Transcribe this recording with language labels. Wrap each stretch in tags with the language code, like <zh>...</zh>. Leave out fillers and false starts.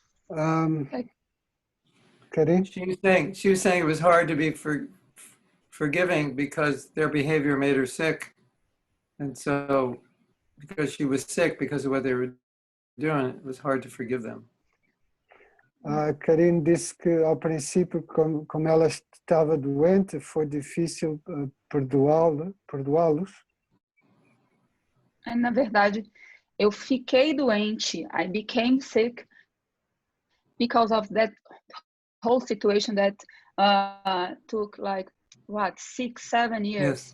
<en>Karine? She was saying it was hard to be forgiving because their behavior made her sick. And so, because she was sick because of what they were doing, it was hard to forgive them.</en> <pt>Karine disse que ao princípio, como ela estava doente, foi difícil perdoá-los. Na verdade, eu fiquei doente.</pt> <en>I became sick because of that whole situation that took like 6-7 years.</en>